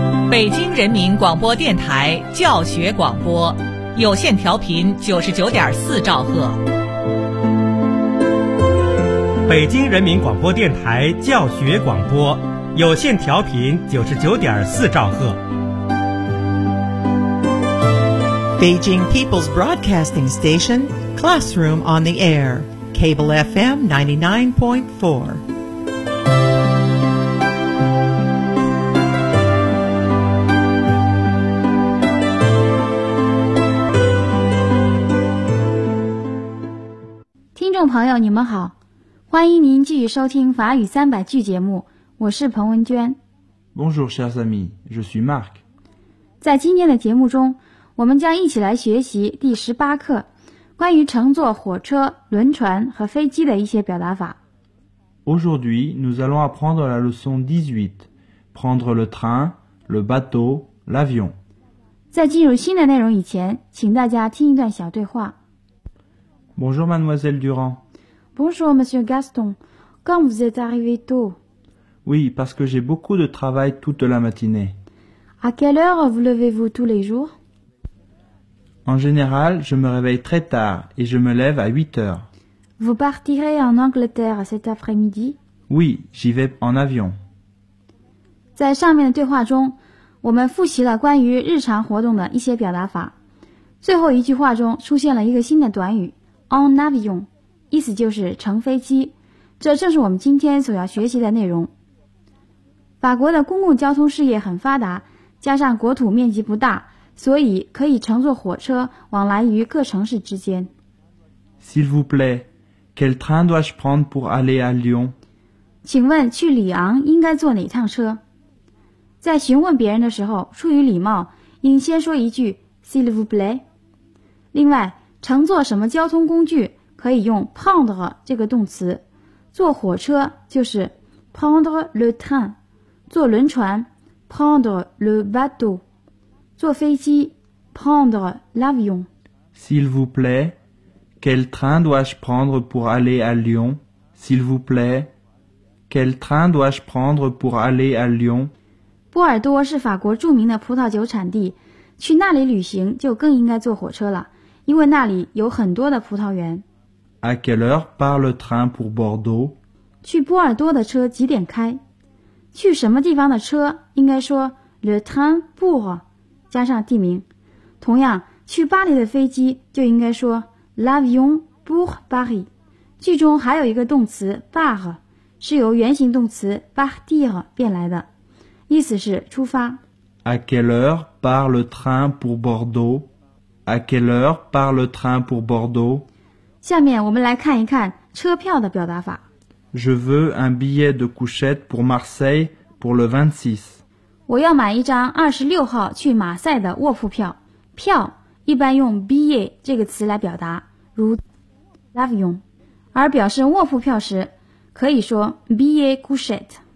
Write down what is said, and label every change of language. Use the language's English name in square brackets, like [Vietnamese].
[Chinese] 北京人民广播电台教学广播，有线调频99.4兆赫。北京人民广播电台教学广播，有线调频99.4兆赫。 [English] Beijing People's Broadcasting Station, Classroom on the Air, Cable FM 99.4. Listeners, [Chinese] 朋友你们好，欢迎您继续收听法语三百句节目，我是彭文娟。 [French] Bonjour, chers amis, je suis Marc. [Chinese] 在今天的节目中，我们将一起来学习第18课，关于乘坐火车、轮船和飞机的一些表达法。 [French] Aujourd'hui, nous allons apprendre la leçon 18, prendre le train, le bateau, l'avion. [Chinese] 在进入新的内容以前，请大家听一段小对话。 [French] Bonjour, mademoiselle Durand. Bonjour, monsieur Gaston. Comme vous êtes arrivé tôt? Oui, parce que j'ai beaucoup de travail toute la matinée. À quelle heure vous levez-vous tous les jours? En général, je me réveille très tard et je me lève à 8 heures. Vous partirez en Angleterre cet après-midi? Oui, j'y vais en avion. [Chinese] 在上面的对话中，我们复习了关于日常活动的一些表达法。最后一句话中出现了一个新的短语 [French] en avion, [Chinese] 意思就是乘飞机。这正是我们今天所要学习的内容。法国的公共交通事业很发达，加上国土面积不大，所以可以乘坐火车往来于各城市之间。 [French] S'il vous plaît, quel train dois-je prendre pour aller à Lyon? [Chinese] 请问去里昂应该坐哪趟车？在询问别人的时候，出于礼貌，应先说一句 [French] S'il vous plaît。 [Chinese] 另外，乘坐什么交通工具可以用 prendre 这个动词，坐火车就是 [French] prendre le train, [Chinese] 坐轮船 [French] prendre le bateau。 [Chinese] 坐飞机 [French] prendre l'avion. S'il vous plaît, quel train dois-je prendre pour aller à Lyon? S'il vous plaît, quel train dois-je prendre pour aller à Lyon? [Chinese] 波尔多是法国著名的葡萄酒产地，去那里旅行就更应该坐火车了，因为那里有很多的葡萄园。 [French] À quelle heure part le train pour Bordeaux? [Chinese] 去波尔多的车几点开？去什么地方的车应该说 [French] le train pour? [Chinese] 加上地名，同样去巴黎的飞机就应该说 [French] l'avion pour Paris。 [Chinese] 句中还有一个动词 par 是由原型动词 partir 变来的，意思是出发。 [French] À quelle heure part le train pour Bordeaux? À quelle heure part le train pour Bordeaux? [Chinese] 下面我们来看一看车票的表达法。 [French] Je veux un billet de couchette pour Marseille pour le 26. [Chinese] 我要买一张26号去马赛的卧铺票。票一般用 billet 这个词来表达，如 l'avion。而表示卧铺票时可以说 [French] billet couchette。